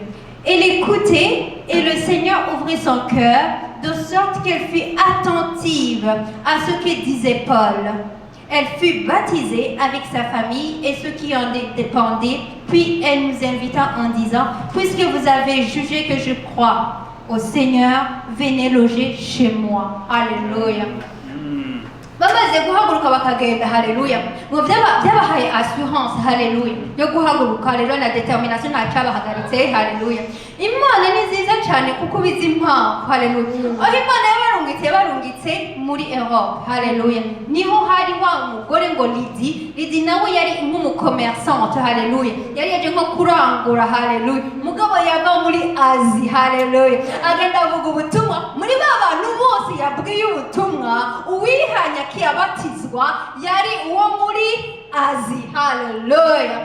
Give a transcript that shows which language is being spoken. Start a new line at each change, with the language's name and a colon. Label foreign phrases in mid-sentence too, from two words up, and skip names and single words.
French: Elle écoutait et le Seigneur ouvrit son cœur de sorte qu'elle fut attentive à ce que disait Paul. Elle fut baptisée avec sa famille et ceux qui en dépendaient, puis elle nous invita en disant, puisque vous avez jugé que je crois au Seigneur, venez loger chez moi. Alléluia.
Kinyarwanda: Bamaze guhaguruka bakagenda, haleluya, ngo byabahaye assurance, haleluya, yo guhaguruka rero na determination ntacabahagaritse, haleluya. Imana ni nziza cyane kuko bizi impamvu, haleluya. Aho Imana yabarungitse muri Europe, haleluya, niho hari wa mugore ngo Lydie nawe yari nk'umucommerçante, haleluya, yari yaje nko kurangura, haleluya, mugabo yava muri Asie, haleluya, agenda avuga ubutumwa muri bantu bose yabwiye ubutumwa, uwihanya kiyabatizwa yari uwo muri Azi, haleluya.